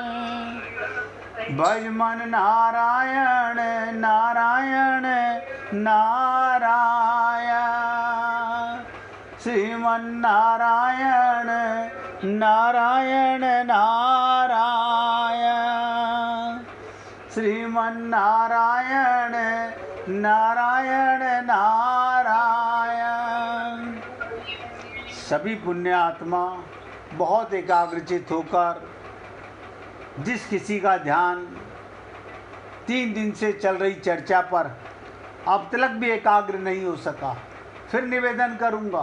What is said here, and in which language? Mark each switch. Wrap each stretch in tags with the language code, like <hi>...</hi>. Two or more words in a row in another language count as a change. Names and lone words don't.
<hi>भज मन नारायण नारायण नारायण। श्रीमन नारायण नारायण नारायण। श्रीमन नारायण नारायण नारायण। सभी पुण्य आत्मा बहुत एकाग्रचित होकर जिस किसी का ध्यान 3 दिन से चल रही चर्चा पर अब तक भी एकाग्र नहीं हो सका, फिर निवेदन करूंगा।</hi>